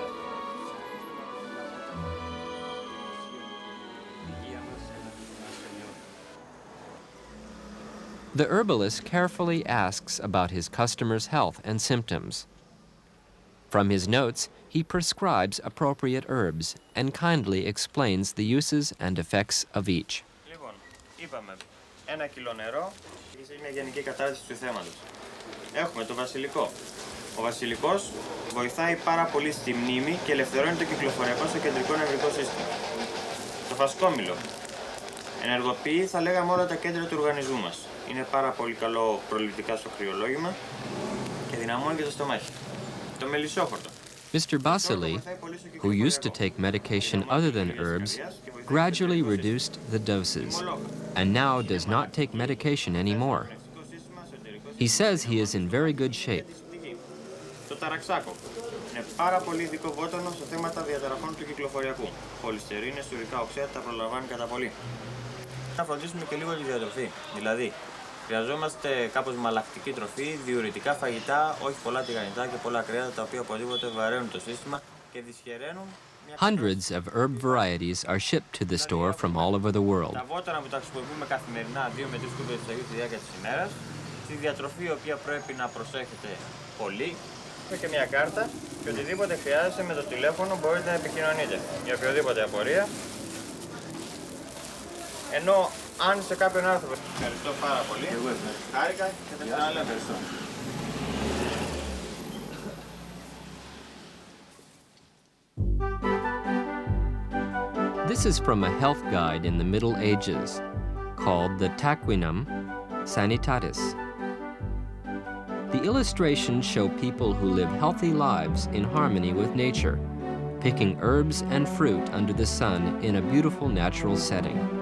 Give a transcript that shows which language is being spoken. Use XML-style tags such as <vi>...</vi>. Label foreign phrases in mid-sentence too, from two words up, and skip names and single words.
<en>The herbalist carefully asks about his customer's health and symptoms. From his notes, he prescribes appropriate herbs and kindly explains the uses and effects of each.</en> <el>Ένα κιλό νερό και μια γενική κατάρτιση του θέματος. Έχουμε το βασιλικό. Ο βασιλικός βοηθάει πάρα πολύ στη μνήμη και ελευθερώνει το κυκλοφοριακό στο κεντρικό νευρικό σύστημα. Το φασκόμηλο ενεργοποιεί, θα λέγαμε, όλα τα κέντρα του οργανισμού μας. Είναι πάρα πολύ καλό προληπτικά στο κρυολόγημα και δυναμώνει και το στομάχι. Το μελισσόχορτο.</el> <en>Mr. Basili, who used to take medication other than herbs, gradually reduced the doses and now does not take medication anymore. He says he is in very good shape.</en> <el>Το ταραξάκο είναι πάρα πολύ ειδικό βότανο σε θέματα διαταραχών του κυκλοφοριακού. Χολυστερίνες, ουρικά οξέα τα προλαμβάνει κατά πολύ. Να φροντίσουμε και λίγο τη διατροφή. Δηλαδή, χρειαζόμαστε κάπως μαλακτική τροφή, διουρητικά φαγητά, όχι πολλά τηγανιτά και πολλά κρέατα τα οποία οπωσδήποτε βαραίνουν το σύστημα και δυσχεραίνουν. Hundreds of herb varieties are shipped to the store from all over the world. Τα βότανα που τα χρησιμοποιούμε καθημερινά 2 με 3 κούπες του Αγίου στη διάρκεια της ημέρας. Στη διατροφή, η οποία πρέπει να προσέχετε πολύ. Έχω και μια κάρτα και οτιδήποτε χρειάζεται με το τηλέφωνο μπορείτε να επικοινωνείτε για οποιοδήποτε απορία. Ενώ αν σε κάποιον άνθρωπο... Ευχαριστώ πάρα πολύ. Χάρηκα και θα ήθελα να λέω ευχαριστώ.</el> <en>This is from a health guide in the Middle Ages called the Taquinum Sanitatis. The illustrations show people who live healthy lives in harmony with nature, picking herbs and fruit under the sun in a beautiful natural setting.</en>